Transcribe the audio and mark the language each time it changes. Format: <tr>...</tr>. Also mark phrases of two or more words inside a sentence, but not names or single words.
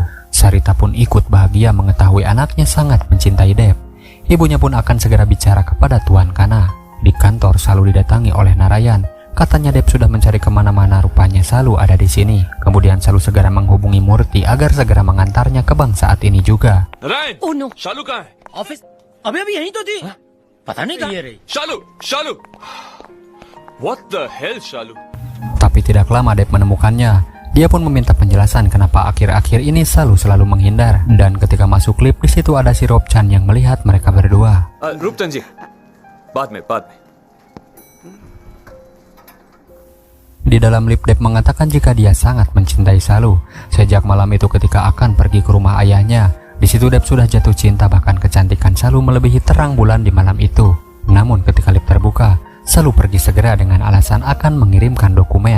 <id>Sarita pun ikut bahagia mengetahui anaknya sangat mencintai Deb. Ibunya pun akan segera bicara kepada Tuan Kana. Di kantor Salu didatangi oleh Narayan. Katanya Deb sudah mencari kemana-mana, rupanya Salu ada di sini. Kemudian Salu segera menghubungi Murti agar segera mengantarnya ke bank saat ini juga.</id> <hi>नारायण,</hi> <en>Oh no,</en> <hi>शालू कहाँ है? ऑफिस अभी अभी यहीं तो थी पता नहीं कहाँ रही</hi> <en>शालू What the hell,</en> <hi>शालू?</hi> <id>Tapi tidak lama Deb menemukannya. Dia pun meminta penjelasan kenapa akhir-akhir ini Salu selalu menghindar. Dan ketika masuk lift, di situ ada si Robjan yang melihat mereka berdua.</id> <hi>रूपचंद जी, बाद में</hi> <id>Di dalam lift Deb mengatakan jika dia sangat mencintai Salu. Sejak malam itu ketika akan pergi ke rumah ayahnya, di situ Deb sudah jatuh cinta, bahkan kecantikan Salu melebihi terang bulan di malam itu. Namun ketika lift terbuka, Salu pergi segera dengan alasan akan mengirimkan dokumen.</id>